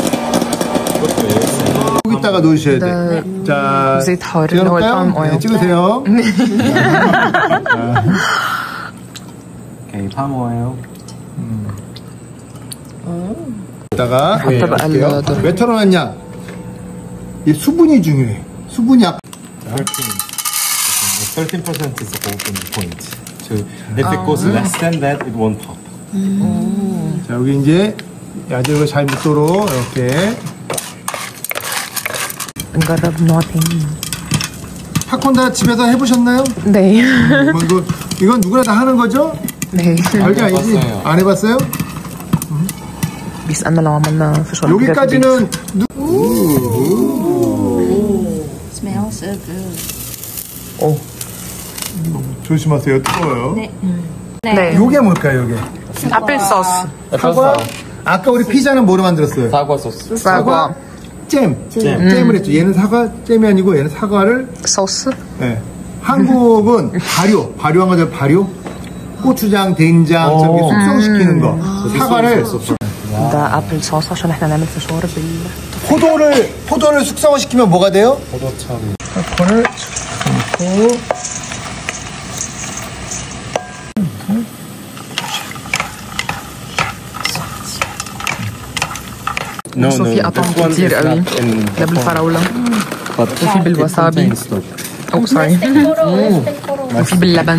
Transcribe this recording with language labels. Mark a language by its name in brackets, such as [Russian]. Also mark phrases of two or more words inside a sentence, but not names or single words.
[Korean] 여기다가 놓으셔야 돼. 자, [Arabic] زيت حار اللي هو البالم [Korean] 네, [English] اويل. [Korean] 찍으세요. [English] Okay, palm oil. [Korean] 여기다가 [Arabic] حتى بقى الذرة. [Korean] 왜 털어놨냐? 이 수분이 중요해. 수분이 [English] 13% is the open point. So if it goes less than that, it won't pop. [Korean] 자, 여기 이제 야채가 잘 묻도록 이렇게. [Arabic] نجرب نوع تاني. [Korean] 팝콘 집에서 해보셨나요? 네. 이건 누구나 다 하는 거죠? 네. 알지 아니지? 안 해봤어요? [Arabic] بيسألنا لو عملنا فشار. [Korean] 여기까지는 [English] Smells so good. [Korean] 조심하세요. 뜨거워요. 네. 요게 뭘까요, 요게? [English] apple sauce. [Korean] 사과? 아까 우리 피자는 뭐로 만들었어요? 사과 소스. 사과. 잼을 했죠. 얘는 사과 잼이 아니고 얘는 사과를. 소스. 네. 한국은 발효한 거죠. 발효. 고추장, 된장, 저기 숙성시키는 거. 사과를. [Arabic] ده [English] apple sauce [Arabic] عشان احنا نعمل فشار [Korean] 포도를 숙성을 시키면 뭐가 돼요? 포도차로. 팝콘을 넣고. [English] No, [Arabic] في قطع كتير قوي. ده بالفراولة وفي بالوسابي. او سوري. وفي باللبن.